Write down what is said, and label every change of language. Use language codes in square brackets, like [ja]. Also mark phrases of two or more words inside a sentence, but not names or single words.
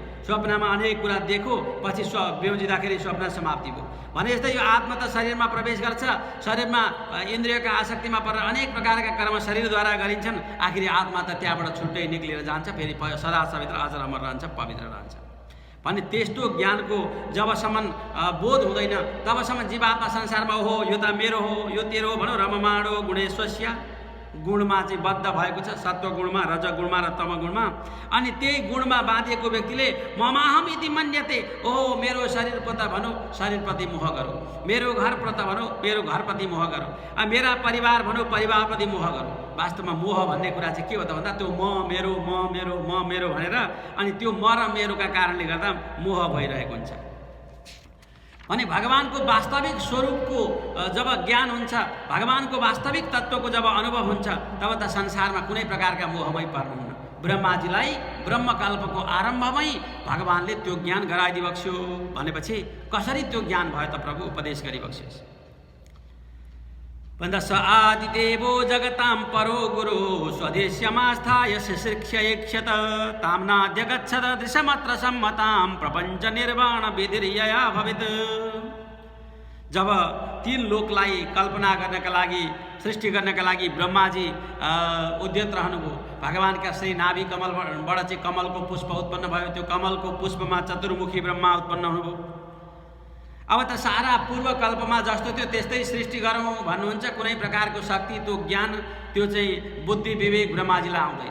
[ne] स्वप्नमा अनेक कुरा देखो पछि बेउजिँदाखेरि स्वप्न समाप्ति भयो भने जस्तै यो आत्मा त शरीरमा प्रवेश गर्छ, शरीरमा इन्द्रियका आसक्तिमा परेर अनेक प्रकारका कर्म शरीरद्वारा गरिन्छन्, आखिरी आत्मा त त्यहाँबाट छुट्टै निक्लिएर जान्छ, फेरि सदा सवित्र अजर अमर रहन्छ, पवित्र रहन्छ। भने त्यस्तो ज्ञानको जबसम्म बोध हुँदैन तबसम्म जीवात्मा संसारमा हो यो त मेरो हो यो तेरो हो भनौँ [sa] रममाणो गुणेश्वस्या [ne] गुणमा चाहिँ बद्ध भएको छ, सत्व गुणमा, रज गुणमा र तम गुणमा। अनि त्यही गुणमा बाँधिएको व्यक्तिले [sa] ममाहम इति मन्यते, [ne] ओहो मेरो शरीरप्रति भनौँ शरीरप्रति मोह गरौँ, मेरो घरप्रति भनौँ मेरो घरप्रति मोह गरौँ, मेरा परिवार भनौँ परिवारप्रति मोह गरौँ। वास्तवमा मोह भन्ने कुरा चाहिँ के हो त भन्दा त्यो म मेरो भनेर अनि त्यो म र मेरोका कारणले गर्दा मोह भइरहेको हुन्छ। भने भगवानको वास्तविक स्वरूपको जब ज्ञान हुन्छ, भगवानको वास्तविक तत्त्वको जब अनुभव हुन्छ तब त संसारमा कुनै प्रकारका मोहमै पर्नुहुन्न। ब्रह्माजीलाई ब्रह्मकल्पको आरम्भमै भगवानले त्यो ज्ञान गराइदिबक्स्यो भनेपछि कसरी त्यो ज्ञान भयो त प्रभु उपदेश गरिबक्स्योस् भन्दा [sa] स आदिदेवो जगतां परो गुरु स्वदेश्यमास्थाय शिशिक्षयेक्षत ताम्नाद्य गच्छत दृशमत्र सम्मतां प्रपञ्च निर्वाण विधिर्यया भवेत्। [ne] जब 3 लोकलाई कल्पना गर्नका लागि सृष्टि गर्नका लागि ब्रह्माजी उद्यत रहनुभयो, भगवानका श्री नाभि कमलबाट चाहिँ कमलको पुष्प उत्पन्न भयो, त्यो कमलको पुष्पमा चतुर्मुखी ब्रह्मा उत्पन्न हुनुभयो। अब त सारा पूर्वकल्पमा जस्तो थियो त्यस्तै सृष्टि गरौँ भन्नुहुन्छ, कुनै प्रकारको शक्ति त्यो ज्ञान त्यो चाहिँ बुद्धि विवेक ब्रह्माजीलाई आउँदैन।